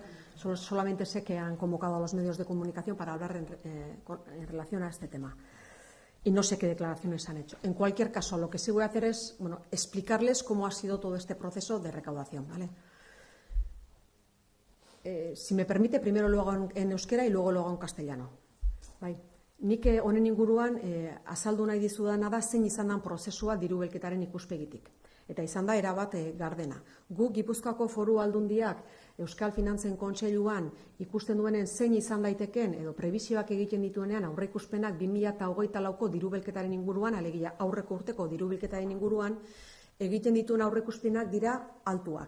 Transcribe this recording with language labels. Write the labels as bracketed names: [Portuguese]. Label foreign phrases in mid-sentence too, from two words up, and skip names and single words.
[Spanish] Solamente sé que han convocado a los medios de comunicación para hablar en relación a este tema. Y no sé qué declaraciones han hecho. En cualquier caso, lo que sí voy a hacer es explicarles cómo ha sido todo este proceso de recaudación, ¿vale? Si me permite, primero lo hago en euskera y luego lo hago en castellano. [Basque] Bai. Nik honen inguruan azaldu nahi dizudana da zein izan den prozesua diru bilketaren ikuspegitik. Eta izan da erabat gardena. Gu Gipuzkoako Foru Aldundiak Euskal Finantzen Kontseiluan ikusten duenen zein izan daiteken edo prebizioak egiten dituenean aurreikuspenak 2024ko diru bilketaren inguruan, alegia aurreko urteko diru bilketaren inguruan, egiten dituen aurreikuspenak dira altuak.